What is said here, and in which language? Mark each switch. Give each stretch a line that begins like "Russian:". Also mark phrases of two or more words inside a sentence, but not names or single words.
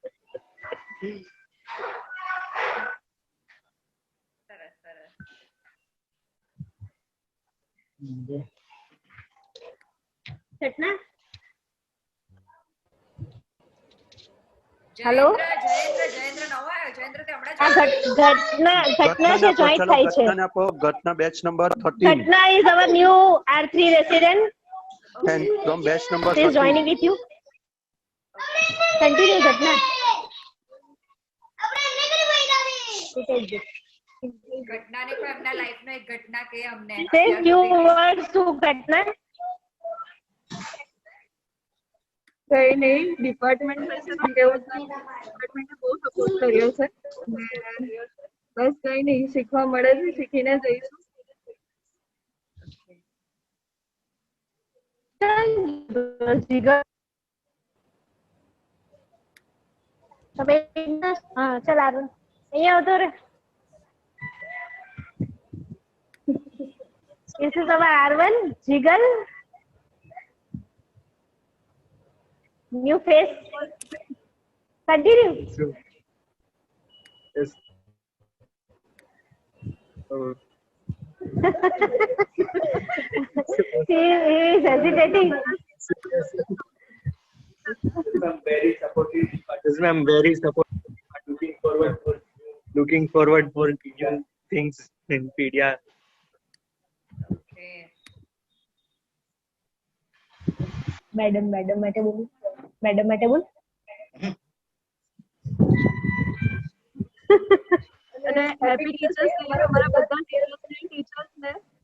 Gujarati: ઘટના હેલો જયેન્દ્ર નવો આવ્યો. જયેન્દ્ર તે હમણાં ઘટના છે જોઈન્ટ થાય છે. ઘટના બેચ નંબર 13.
English: ઘટના is our new R3 resident and from batch number she is joining with you. Continue ઘટના.
Gujarati: ઘટનાને કોઈ એમના લાઈફનો એક ઘટના કે અમને
English: say few words to ઘટના.
Gujarati: કઈ નહીં, ડિપાર્ટમેન્ટ પાસે કેવું ડિપાર્ટમેન્ટે બહુ સપોર્ટ કર્યો છે. બસ કઈ નહીં, શીખવા મળે છે, શીખીને જઈશું. હા ચાલ આગળ અહીંયા આવતો રે.
English: This is our R1 Jigal. New face. Continue. Yes. He is hesitating. I'm very supportive. I'm very supportive. Looking forward for new things in Pedia.
Gujarati: मैडम માટે બોલ. અને
English: Happy Teachers Day
Gujarati: અમારા બધા ટીચર્સ ને.